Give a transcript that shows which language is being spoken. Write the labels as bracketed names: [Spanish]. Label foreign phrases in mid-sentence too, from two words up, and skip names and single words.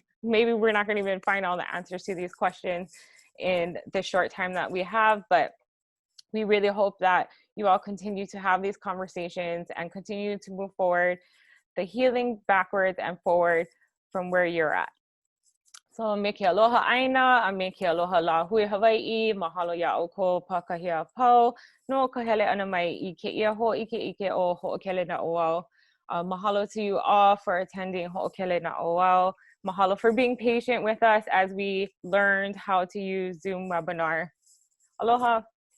[English] Maybe we're not going to even find all the answers to these questions in the short time that we have, but we really hope that you all continue to have these conversations and continue to move forward, the healing backwards and forward from where you're at. [Hawaiian] So me ke aloha aina, a me ke aloha Lāhui Hawaiʻi, mahalo iā ʻoukou pakahia pau, no ka hele ana mai I ke ia hoʻike o Hoʻokele Naʻauao. [English] Mahalo to you all for attending Hoʻokele Naʻauao. Mahalo for being patient with us as we learned how to use Zoom webinar. Aloha.